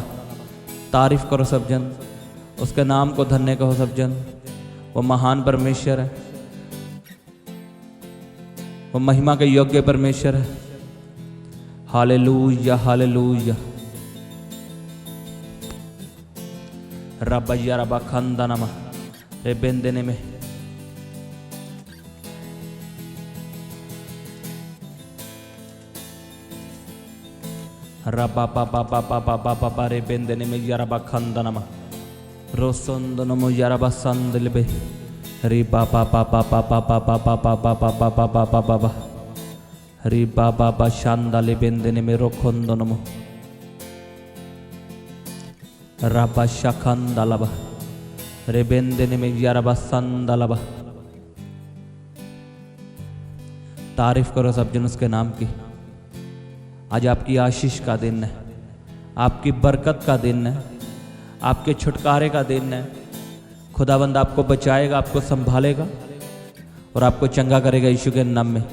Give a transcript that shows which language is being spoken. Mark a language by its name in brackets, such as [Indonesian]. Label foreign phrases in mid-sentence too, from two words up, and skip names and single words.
[Hindi] तारीफ करो सब जन, उसके नाम को धन्य कहो सब जन। वो महान परमेश्वर है, वो महिमा के योग्य परमेश्वर है। हालेलुया, हालेलुया। रबा यारा बखंदा नमा रे बेंदने में रबा पापा पापा पापा पापा रे बेंदने में यारा बखंदनमा रोसंदनमो यारा बसंदलबे रे पापा पापा पापा पापा पापा पापा पापा पापा रे बाबा बा शांदाले बेंदने में रोखंदनमो रबा शखंदलबा रे बेंदने में यारा बसंदलबा। तारीफ करो सब जन उसके नाम की। आज आपकी आशीष का दिन है, आपकी बरकत का दिन है, आपके छुटकारे का दिन है। खुदाबंद आपको बचाएगा, आपको संभालेगा और आपको चंगा करेगा यीशु के नाम में।